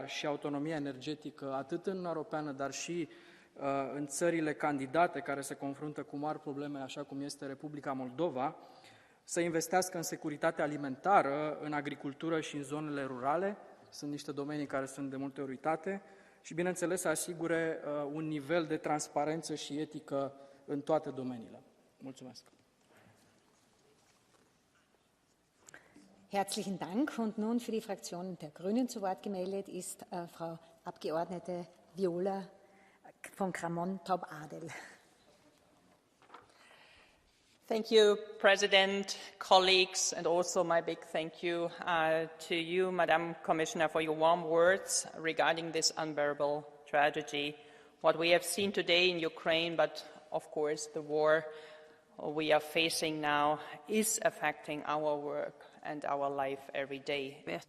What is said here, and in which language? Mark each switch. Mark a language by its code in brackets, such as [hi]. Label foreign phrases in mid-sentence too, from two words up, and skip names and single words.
[ro] Și autonomia energetică, atât în Uniunea Europeană, dar și în țările candidate care se confruntă cu mari probleme, așa cum este Republica Moldova, să investească în securitate alimentară, în agricultură și în zonele rurale. Sunt niște domenii care sunt de multe ori uitate și, bineînțeles, să asigure un nivel de transparență și etică în toate domeniile. Mulțumesc! [de] Herzlichen Dank. Und nun für die Fraktion der Grünen zu Wort gemeldet ist Frau Abgeordnete Viola von Kramon-Taub-Adel. [en] Thank you, President, colleagues, and also my big thank you to you, Madam Commissioner, for your warm words regarding this unbearable tragedy. What we have seen today in Ukraine, but of course the war we are facing now is affecting our work and our life every day.